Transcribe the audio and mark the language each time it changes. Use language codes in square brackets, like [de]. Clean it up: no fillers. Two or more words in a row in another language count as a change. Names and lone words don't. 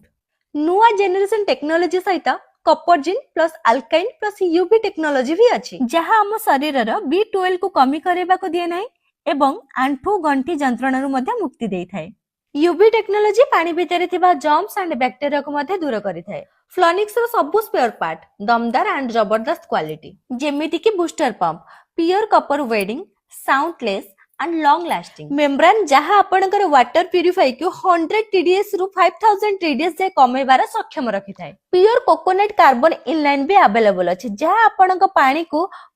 [or] ନୂଆ [en] generation technology [or] ସହିତ [en] copper zinc plus alkaline plus UV technology [or] ବି ଅଛି, ଯାହା ଆମ ଶରୀରର B12 କୁ କମି କରିବାକୁ ଦିଏ ନାହିଁ ଏବଂ ଆଣ୍ଠୁ ଗଣ୍ଠି ଯନ୍ତ୍ରଣାରୁ ମଧ୍ୟ ମୁକ୍ତି ଦେଇଥାଏ। [en] UV technology [or] ପାଣି ଭିତରେ ଥିବା [en] germs and bacteriaକୁ [or] ମଧ୍ୟ ଦୂର କରିଥାଏ। ଫ୍ଲୋନିକ୍ସର ସବୁ [en] spare part [or] ଦମଦାର ଆଣ୍ଡ ଜବରଦସ୍ତ କ୍ୱାଲିଟି, ଯେମିତିକି [en] booster pump, pure copper winding, soundless and long lasting membrane [or] ଯାହା ଆପଣଙ୍କର [en] water purify [or] କୁ 100 TDS ରୁ 5000 TDS ଯାଏ କମେଇବାର ସକ୍ଷମ ରଖିଥାଏ। [en] pure coconut carbon inline [or] ବି ଆଭେଲେବଲ ଅଛି, ଯାହା ଆପଣଙ୍କ ପାଣିକୁ